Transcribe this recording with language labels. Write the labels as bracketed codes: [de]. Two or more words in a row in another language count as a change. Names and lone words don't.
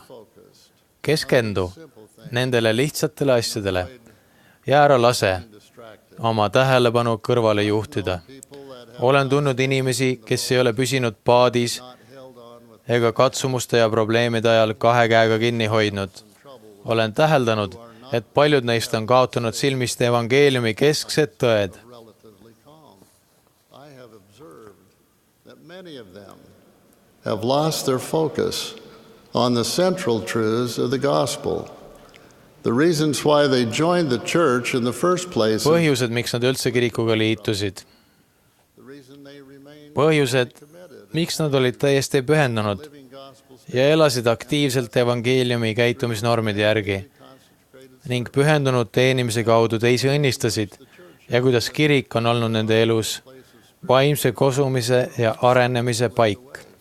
[et] Keskendu nendele lihtsatele asjadele ja ära lase oma tähelepanu kõrvale juhtida. Olen tundnud inimesi, kes ei ole püsinud paadis ega katsumuste ja probleemide ajal kahe käega kinni hoidnud. Olen täheldanud, et paljud neist on kaotanud silmist evangeeliumi kesksed tõed. [en] Have lost their focus on the central truths of the gospel. The reasons why they joined the church in the first place. [et] Põhjused, miks nad üldse kirikuga liitusid. Põhjused, miks nad olid täiesti pühendunud ja elasid aktiivselt evangeeliumi käitumisnormide järgi ning pühendunud teenimise kaudu teisi õnnistasid ja kuidas kirik on olnud nende elus vaimse kosumise ja arenemise paik.